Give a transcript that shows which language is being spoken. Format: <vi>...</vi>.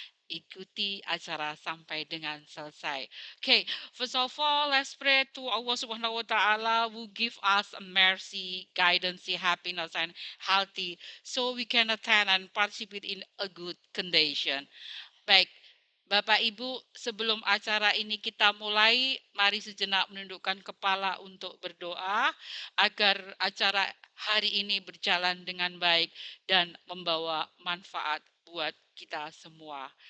<id>Ikuti acara sampai dengan selesai.</id> <en>Okay, first of all, let's pray to Allah Subhanahu wa Ta'ala who give us a mercy, guidance, happiness, and healthy, so we can attend and participate in a good condition.</en> <id>Baik, Bapak Ibu, sebelum acara ini kita mulai, mari sejenak menundukkan kepala untuk berdoa agar acara hari ini berjalan dengan baik dan membawa manfaat buat kita semua.</id>